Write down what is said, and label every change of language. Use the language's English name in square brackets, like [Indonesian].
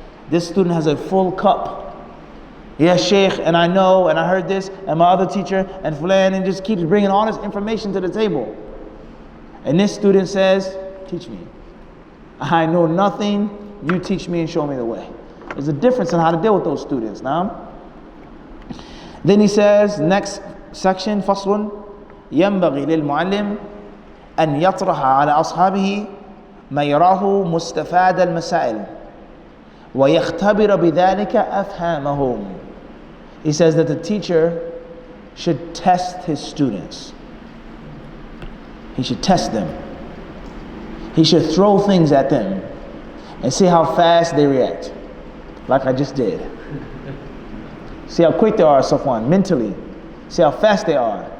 [English] This student has a full cup. Yes, Sheikh, and I know, and I heard this, and my other teacher, and Fulan, and just keeps bringing all this information to the table. And this student says, teach me. I know nothing, you teach me and show me the way. There's a difference in how to deal with those students now. Then he says, next section, [Arabic] فصل ينبغي للمعلم أن يطرح على أصحابه ما يراه مستفاد المسائل ويختبر بذلك أفهامهم. [English] He says that the teacher should test his students. He should test them. He should throw things at them and see how fast they react, like I just did. See how quick they are, Safwan, mentally. See how fast they are.